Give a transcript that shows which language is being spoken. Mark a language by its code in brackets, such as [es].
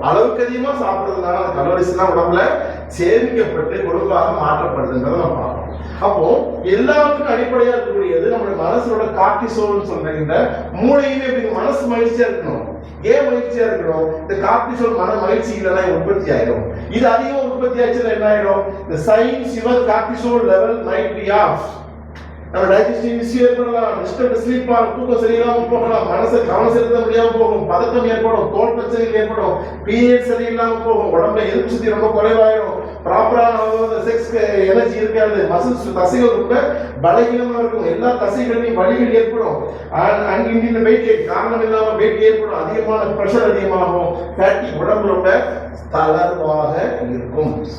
[ta] அளவுக்கு அதிகமா சாப்பிடுறதுனால அந்த கலோரிஸ் எல்லாம் உடம்புல சேமிக்கப்பட்டு கொழுப்பாக மாற்றப்படுதுன்றதை நம்ம பார்க்கணும். அப்போ எல்லாத்துக்கும் அடிப்படையா இருக்கக்கூடியது நம்மளுடைய மனசோட கார்டிசோல் சொல்ற இந்த மூளையுமே மனசு மகிழ்ச்சியா இருக்கணும். ஏன் மகிழ்ச்சியா இருக்கணும்? இந்த கார்டிசோல் மன மகிழ்ச்சி இல்லைன்னா உற்பத்தி ஆயிடும். இது அதிகம் உற்பத்தி ஆச்சுன்னா என்ன ஆயிடும்? [en] the signs your cortisol level might be off. [ta] நம்ம டைஜஸ்டிவ் இஷ்யூ ஏற்படலாம், டிஸ்டர்ப்ட் ஸ்லீப் ஆகும், தூக்கம் சரியில்லாம போகலாம், மனசு கவனம் செலுத்த முடியாம போகும், பதட்டம் ஏற்படும், தோல் பிரச்சனைகள் ஏற்படும், பீரியட் சரியில்லாம போகும், உடம்புல எதிர்ப்பு சக்தி ரொம்ப குறைவாயிடும், ப்ராப்பரான செக்ஸ் எனர்ஜி இருக்காது, மசில்ஸ் தசைகள் ரொம்ப பலகீனமா இருக்கும், எல்லா தசைகளையும் வலிகள் ஏற்படும், அண்ட் வெயிட் காரணம் இல்லாம வெயிட் ஏற்படும், அதிகமான பிரஷர் அதிகமாகும், ஃபேட்டி உடம்பு ரொம்ப தளர்வாக இருக்கும்.